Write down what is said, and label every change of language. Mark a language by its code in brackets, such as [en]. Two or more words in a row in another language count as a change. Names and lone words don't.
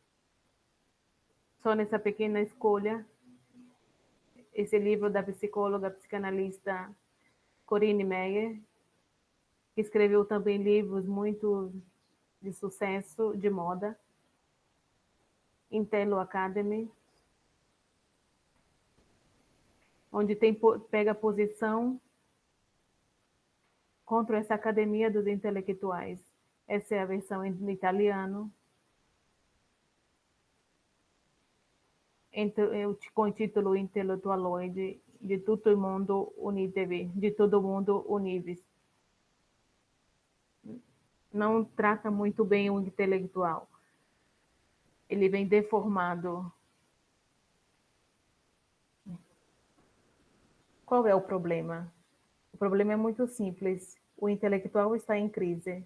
[pt] Só nessa pequena escolha, esse livro da psicóloga, psicanalista Corinne Meyer, que escreveu também livros muito de sucesso de moda, Intello Academy, onde pega posição contra essa academia dos intelectuais. Essa é a versão em italiano. Com o título Intellettualoide de tutto il mondo unitevi, de todo mundo univis. Não trata muito bem o intelectual. Ele vem deformado. Qual é o problema? O problema é muito simples. O intelectual está em crise.